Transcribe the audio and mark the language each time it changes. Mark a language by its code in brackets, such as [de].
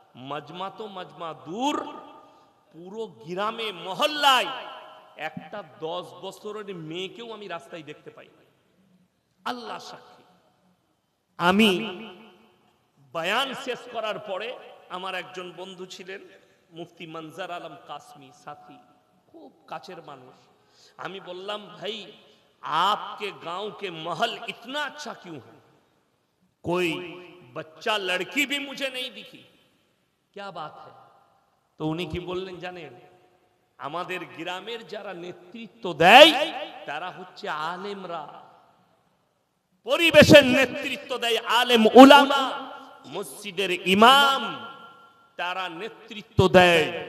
[bn] মাজমা তো মাজমা দূর, পুরো গ্রামে মহল্লায় একটা 10 বছরের মেয়েকেও আমি রাস্তায় দেখতে পাই। আল্লাহ সাক্ষী। আমি বয়ান শেষ করার পরে আমার একজন বন্ধু ছিলেন, মুফতি মনজার আলম কাসমি, সাথী, খুব কাছের মানুষ। আমি বললাম, ভাই [hi] आपके गांव के महल इतना अच्छा क्यों है? कोई बच्चा लड़की भी मुझे नहीं दिखी, क्या बात है? [bn] তো উনি কি বললেন জানেন? আমাদের গ্রামের যারা নেতৃত্ব দেয় তারা হচ্ছে আলেমরা, পরিবেশের নেতৃত্ব দেয় আলেম উলামা, মসজিদের ইমাম, তারা নেতৃত্ব দেয়।